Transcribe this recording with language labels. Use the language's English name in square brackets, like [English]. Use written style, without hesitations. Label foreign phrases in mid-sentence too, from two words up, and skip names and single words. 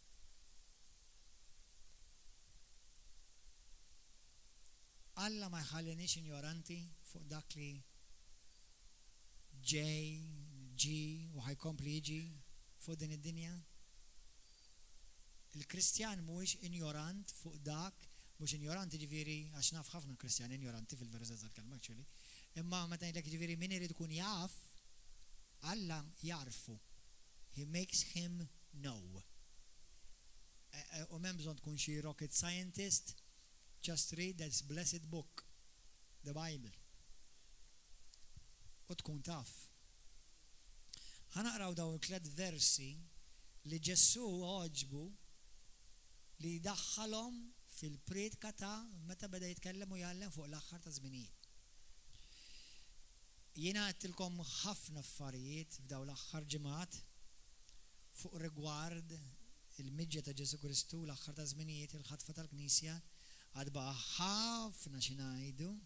[Maltese] Alla ma jħallinix ignoranti fuq dak li ġi u ħajkompli jiġi fuq din id-dinja. Il-Kristjan mhuwiex ignorant fuq dak, mhux ignoranti ġifieri għax naf ħafna Kristjani ignoranti fil-verità tal-kelma actually. Imma meta ngħidlek ġifieri min irid ikun jaf, Alla jarfu. [English] He makes him know. [Maltese] U m'hemm bżonn tkun xi [English] rocket scientist, just read this blessed book, the Bible. [Maltese] U tkun taf. Ħanaqraw daw il-tliet versi li Ġesu għoġbu li daħħalhom fil-predka ta' meta beda jitkellem u jgħallem fuq l-aħħar ta' żminijiet. Jiena għedtilkom ħafna affarijiet f'daw l-aħħar ġimgħat fuq rigward il-miġja ta' Ġesu Kristu l-aħħar ta' żminijiet il-ħatfa tal-Knisja għad baqa' ħafna xi ngħidu.